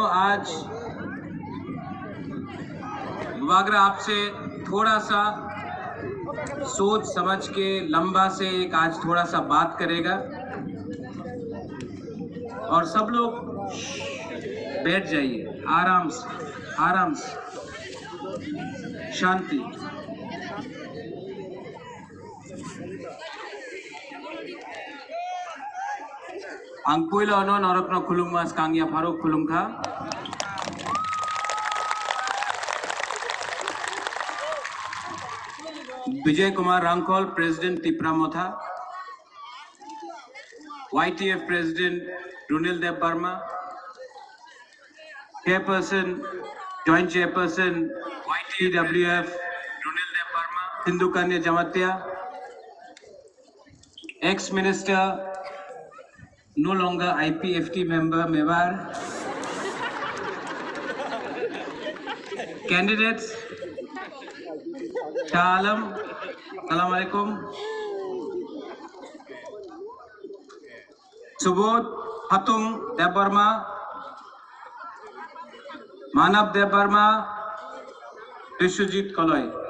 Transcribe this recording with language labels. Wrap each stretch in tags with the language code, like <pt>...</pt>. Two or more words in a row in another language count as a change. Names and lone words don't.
<hi>आज बुबागरा आपसे थोड़ा सा सोच समझ के लंबा से एक आज थोड़ा सा बात करेगा और सब लोग बैठ जाइए आराम से, आराम से, शांति।</hi> <trp>Angpuila ono norokno khulungmas Kangya Faruk khulungkha Vijay Kumar Rangkol, President Tipra Motha, YTF President Runil Dev Barma,</trp> <en>chairperson, joint chairperson YTWF रुनेल देव वर्मा, हिंदू कन्या जमातिया, ex minister, no longer IPFT member Mewar, candidates, Shah Alam,</en> <ar>السلام عليكم,</ar> <en>Subodh Hatung Dev Verma, Manav Dev Verma, विश्वजीत कलॉय।</en>